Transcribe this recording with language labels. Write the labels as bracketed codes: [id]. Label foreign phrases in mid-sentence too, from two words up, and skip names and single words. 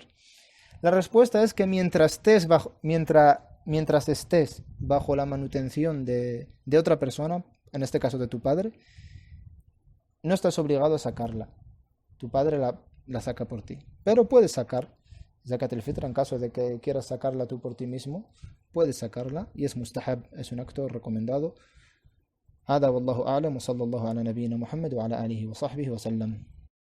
[es] La respuesta es que mientras estés bajo la manutención de otra persona, en este caso de tu padre, no estás obligado a sacarla. Tu padre la saca por ti. Pero puedes sacar [ar] زكاة الفطر [es] en caso de que quieras sacarla tú por ti mismo. Puedes sacarla y es mustahab, es un acto recomendado. [ar] هذا والله أعلم وصلى الله على نبينا محمد وعلى آله وصحبه وسلم.